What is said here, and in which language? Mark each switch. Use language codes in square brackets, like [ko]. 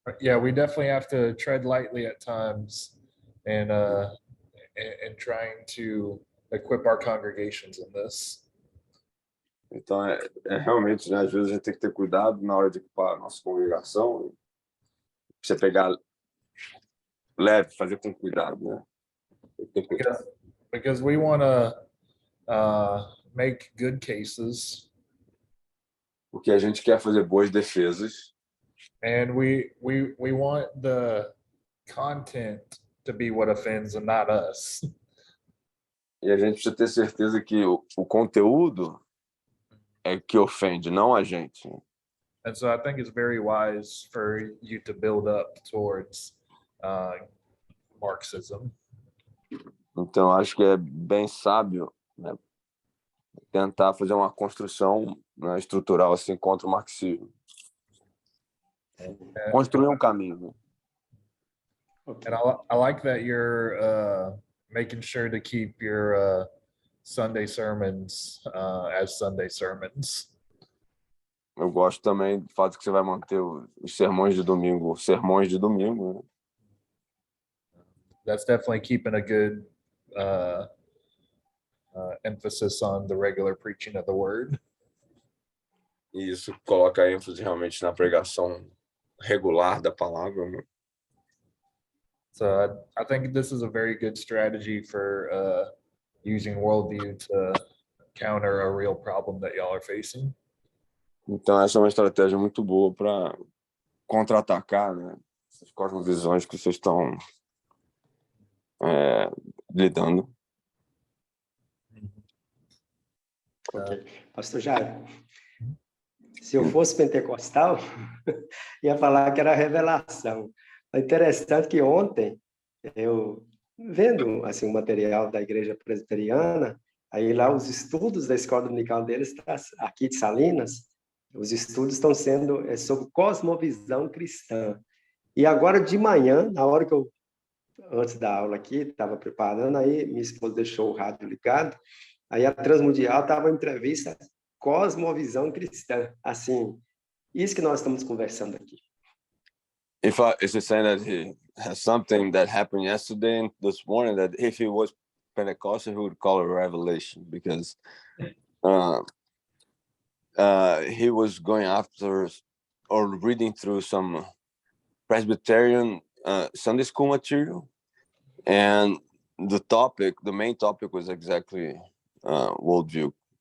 [en] yeah, we definitely have to tread lightly at times, and trying to equip our congregations in this. [pt] Então realmente, né, às vezes a gente tem que ter cuidado na hora de equipar a nossa congregação. Você pegar leve, fazer com cuidado, né? [en] Because we want to make good cases. [pt] Porque a gente quer fazer boas defesas. [en] And we want the content to be what offends and not us. [pt] E a gente precisa ter certeza que o conteúdo é que ofende, não a gente. [en] And so I think it's very wise for you to build up towards Marxism. [pt] Então acho que é bem sábio, né, tentar fazer uma construção, né, estrutural assim contra o marxismo. Construir um caminho. [en] And I like that you're making sure to keep your Sunday sermons as Sunday sermons. [pt] Eu gosto também do fato que você vai manter os sermões de domingo, né? [en] That's definitely keeping a good emphasis on the regular preaching of the word. [pt] E isso coloca ênfase realmente na pregação regular da palavra, né? [en] So I think this is a very good strategy for using worldview to counter a real problem that y'all are facing. [pt] Então essa é uma estratégia muito boa para contra-atacar, né? Essas cosmovisões que vocês estão lidando. Ok. Pastor Jairo, se eu fosse pentecostal, ia falar que era revelação. É interessante que ontem, eu vendo assim, o material da igreja presbiteriana, aí lá os estudos da escola dominical deles, aqui de Salinas, os estudos estão sendo sobre cosmovisão cristã. E agora de manhã, na hora que eu, antes da aula aqui, estava preparando, aí minha esposa deixou o rádio ligado, aí a Transmundial estava em entrevista cosmovisão cristã. Assim, isso que nós estamos conversando aqui. [en] Is he saying that he has something that happened yesterday and this morning that if he was Pentecostal, he would call it a revelation because he was going after or reading through some Presbyterian Sunday school material, and the main topic was exactly worldview.